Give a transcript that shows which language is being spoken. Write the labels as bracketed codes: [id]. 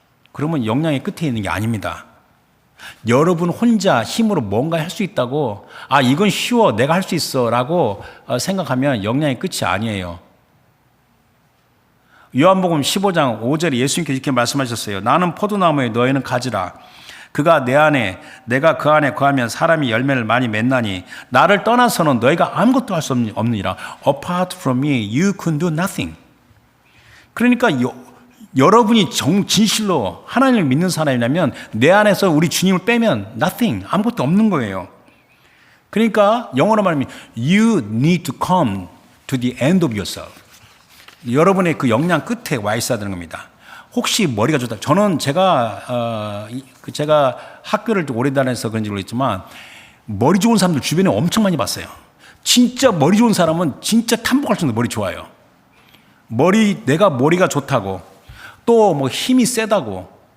[ko] 그러면 역량의 끝에 있는 게 아닙니다. 여러분 혼자 힘으로 뭔가 할 수 있다고 이건 쉬워 내가 할 수 있어 라고 생각하면 역량의 끝이 아니에요. 요한복음 15장 5절에 예수님께서 이렇게 말씀하셨어요. 나는 포도나무에 너희는 가지라. 그가 내 안에 내가 그 안에 거하면 사람이 열매를 많이 맺나니 나를 떠나서는 너희가 아무것도 할 수 없느니라. [en] Apart from me you can do nothing. [ko] 그러니까 여러분이 진실로 하나님을 믿는 사람이라면 내 안에서 우리 주님을 빼면 nothing, 아무것도 없는 거예요. 그러니까 영어로 말하면 [en] you need to come to the end of yourself. [ko] 여러분의 그 역량 끝에 와 있어야 되는 겁니다. 혹시 머리가 좋다. 저는 제가 학교를 오래 다녀서 그런지 모르겠지만 머리 좋은 사람들 주변에 엄청 많이 봤어요. 진짜 머리 좋은 사람은 진짜 탐복할 정도로 머리 좋아요. 내가 머리가 좋다고 또 뭐 힘이 세다고.